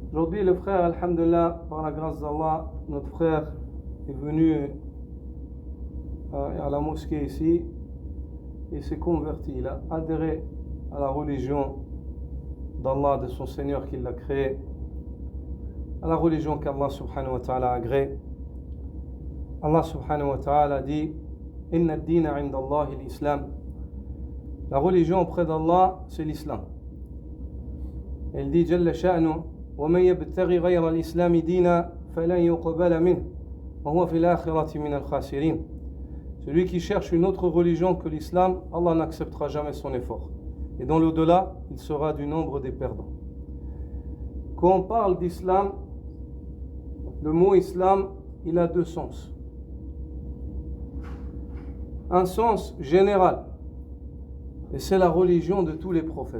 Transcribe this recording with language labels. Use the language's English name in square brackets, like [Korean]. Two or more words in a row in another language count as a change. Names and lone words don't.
[French] Aujourd'hui, le frère, alhamdulillah, par la grâce d'Allah, notre frère est venu à la mosquée ici et s'est converti. Il a adhéré à la religion d'Allah, de son Seigneur qui l'a créé, à la religion qu'Allah [Arabic] سبحانه وتعالى [French] a agréée. Allah [Arabic] سبحانه وتعالى [French] dit [Arabic] إن الدين عند الله الإسلام. [French] La religion auprès d'Allah, c'est l'islam. Il dit [Arabic] جل شأنه ومن يبتغ غير الإسلام دينا فلن يقبل منه وهو في الآخرة من الخاسرين. [French] Celui qui cherche une autre religion que l'islam, Allah n'acceptera jamais son effort. Et dans l'au-delà, il sera du nombre des perdants. Quand on parle d'islam, le mot islam, il a deux sens. Un sens général, et c'est la religion de tous les prophètes.